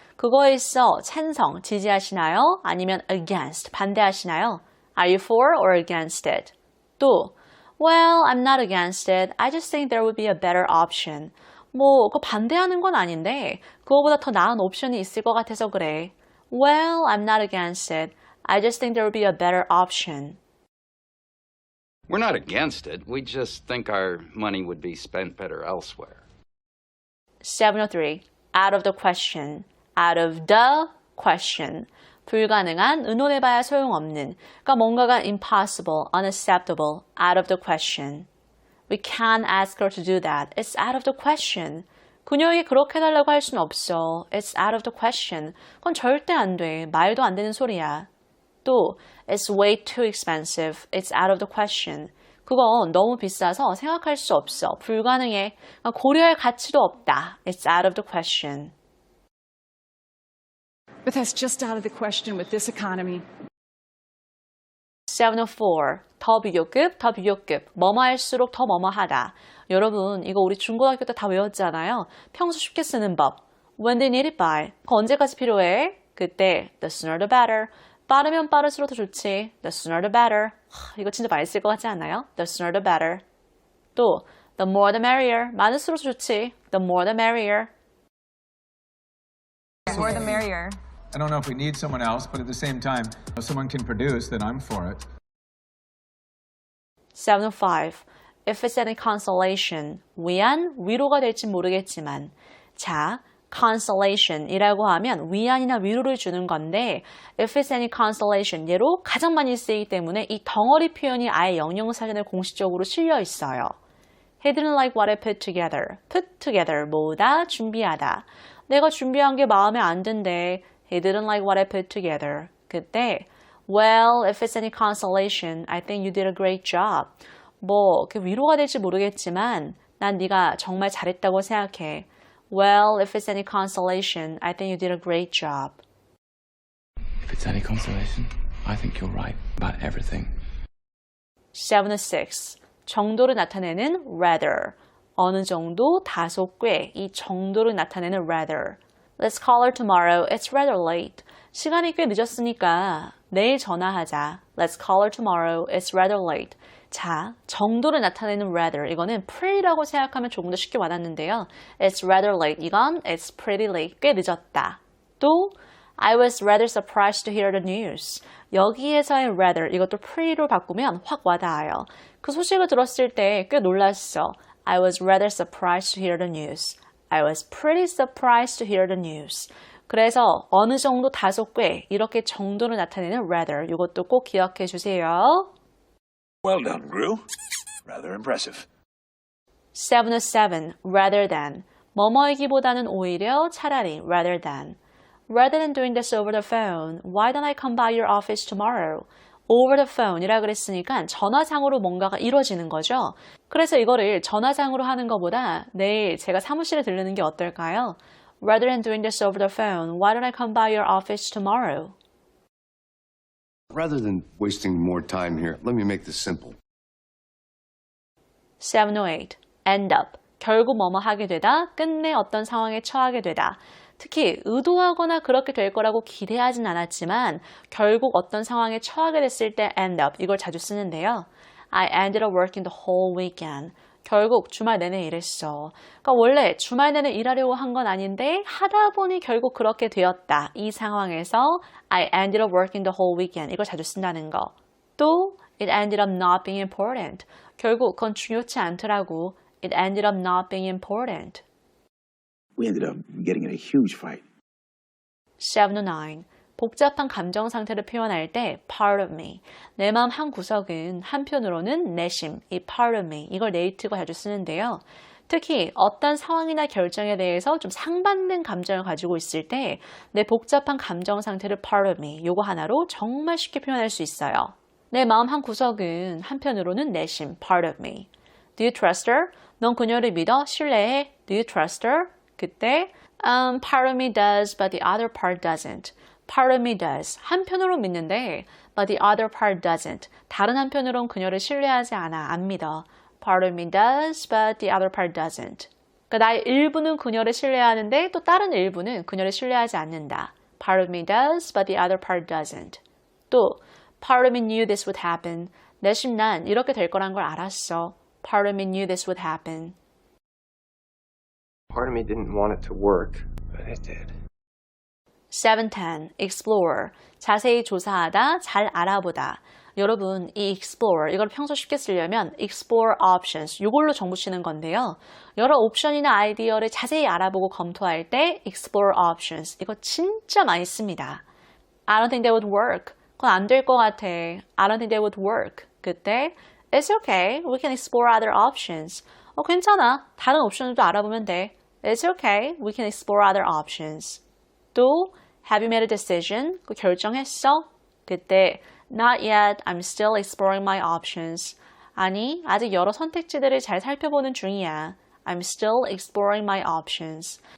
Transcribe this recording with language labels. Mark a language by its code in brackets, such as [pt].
[ko] 그거에 있어 찬성, 지지하시나요? 아니면 against, 반대하시나요? [en] Are you for or against it? 또 Well, I'm not against it. I just think there would be a better option. [ko] 뭐, 그거 반대하는 건 아닌데 그거보다 더 나은 옵션이 있을 것 같아서 그래. [en] Well, I'm not against it. I just think there would be a better option. We're not against it. We just think our money would be spent better elsewhere. 703. Out of the question. Out of the question. [ko] 불가능한, 의논해봐야 소용없는. 그러니까 뭔가가 [en] impossible, unacceptable, out of the question. We can't ask her to do that. It's out of the question. [ko] 그녀에게 그렇게 해달라고 할 수는 없어. [en] It's out of the question. [ko] 그건 절대 안 돼. 말도 안 되는 소리야. [en] 또 It's way too expensive. It's out of the question. [ko] 그건 너무 비싸서 생각할 수 없어. 불가능해. 고려할 가치도 없다. [en] It's out of the question. But that's just out of the question with this economy. [ko] 704. 더 비교급, 더 비교급. 뭐뭐 할수록 더 뭐뭐 하다. 여러분, 이거 우리 중고등학교 때 다 외웠잖아요. 평소 쉽게 쓰는 법. [en] When they need it by. [ko] 그거 언제까지 필요해? [en] 그때 the sooner the better. [ko] 빠르면 빠를수록 더 좋지. [en] The sooner the better. [ko] 이거 진짜 많이 쓸 것 같지 않나요? [en] The sooner the better. 또 the more the merrier. [ko] 많을수록 더 좋지. [en] The more the merrier. The more the merrier. I don't know if we need someone else, but at the same time, if someone can produce, then I'm for it. 705. If it's any consolation. [ko] 위안, 위로가 될지 모르겠지만. 자, consolation이라고 하면 위안이나 위로를 주는 건데 [en] if it's any consolation [ko] 얘로 가장 많이 쓰이기 때문에 이 덩어리 표현이 아예 영영사전에 공식적으로 실려 있어요. [en] He didn't like what I put together. [ko] put together 모으다, 준비하다. 내가 준비한 게 마음에 안 든대. [en] He didn't like what I put together. 그때 Well, if it's any consolation, I think you did a great job. [ko] 뭐 그 위로가 될지 모르겠지만 난 네가 정말 잘했다고 생각해. [en] Well, if it's any consolation, I think you did a great job. If it's any consolation, I think you're right about everything. 706. [ko] 정도를 나타내는 rather. 어느 정도, 다소, 꽤. 이 정도를 나타내는 rather. [en] Let's call her tomorrow. It's rather late. [ko] 시간이 꽤 늦었으니까 내일 전화하자. [en] Let's call her tomorrow. It's rather late. [ko] 자, 정도를 나타내는 rather. 이거는 pretty라고 생각하면 조금 더 쉽게 와닿는데요. [en] It's rather late. 이건 it's pretty late. [ko] 꽤 늦었다. [en] 또 I was rather surprised to hear the news. [ko] 여기에서의 rather 이것도 pretty로 바꾸면 확 와닿아요. 그 소식을 들었을 때 꽤 놀랐어. [en] I was rather surprised to hear the news. I was pretty surprised to hear the news. [ko] 그래서 어느 정도, 다소, 꽤 이렇게 정도를 나타내는 rather 이것도 꼭 기억해 주세요. [en] Well done, Gru. Rather impressive. 707. Rather than. [ko] 뭐뭐이기보다는 오히려, 차라리, rather than. [en] Rather than doing this over the phone, why don't I come by your office tomorrow? [ko] Over the phone이라 그랬으니까 전화상으로 뭔가가 이루어지는 거죠. 그래서 이거를 전화상으로 하는 것보다 내일 제가 사무실에 들르는 게 어떨까요? [en] Rather than doing this over the phone, why don't I come by your office tomorrow? Rather than wasting more time here, let me make this simple. 708. End up. [ko] 결국 뭐뭐 하게 되다, 끝내 어떤 상황에 처하게 되다. 특히 의도하거나 그렇게 될 거라고 기대하진 않았지만 결국 어떤 상황에 처하게 됐을 때 end up 이걸 자주 쓰는데요. [en] I ended up working the whole weekend. [ko] 결국 주말 내내 일했어. 그러니까 원래 주말 내내 일하려고 한 건 아닌데 하다 보니 결국 그렇게 되었다. 이 상황에서 [en] I ended up working the whole weekend. [ko] 이걸 자주 쓴다는 거. [en] 또 It ended up not being important. [ko] 결국 그건 중요치 않더라고. [en] It ended up not being important. We ended up getting in a huge fight. 709. [ko] 복잡한 감정 상태를 표현할 때 part of me, 내 마음 한 구석은 한편으로는 내심, 이 part of me, 이걸 네이티브가 자주 쓰는데요. 특히 어떤 상황이나 결정에 대해서 좀 상반된 감정을 가지고 있을 때 내 복잡한 감정 상태를 part of me, 요거 하나로 정말 쉽게 표현할 수 있어요. 내 마음 한 구석은 한편으로는 내심, part of me. [en] Do you trust her? [ko] 넌 그녀를 믿어? 신뢰해? [en] Do you trust her? 그때 part of me does, but the other part doesn't. Part of me does. [ko] 한편으로 믿는데 [en] but the other part doesn't. [ko] 다른 한편으론 그녀를 신뢰하지 않아. 안 믿어. [en] Part of me does, but the other part doesn't. [ko] 그러니까 나의 일부는 그녀를 신뢰하는데 또 다른 일부는 그녀를 신뢰하지 않는다. [en] Part of me does, but the other part doesn't. 또 Part of me knew this would happen. [ko] 내심 난 이렇게 될 거란 걸 알았어. [en] Part of me knew this would happen. Part of me didn't want it to work, but it did. 710. Explore. [ko] 자세히 조사하다, 잘 알아보다. 여러분, 이 explore, 이걸 평소 쉽게 쓰려면 explore options, 이걸로 정보 치는 건데요. 여러 옵션이나 아이디어를 자세히 알아보고 검토할 때 explore options, 이거 진짜 많이 씁니다. [en] I don't think that would work. [ko] 그건 안 될 것 같아. [en] I don't think that would work. 그때 It's okay. We can explore other options. [ko] 괜찮아. 다른 옵션들도 알아보면 돼. [en] It's okay. We can explore other options. 또 Have you made a decision? [ko] 그 결정했어? 그때 [en] Not yet. I'm still exploring my options. [ko] 아니, 아직 여러 선택지들을 잘 살펴보는 중이야. [en] I'm still exploring my options.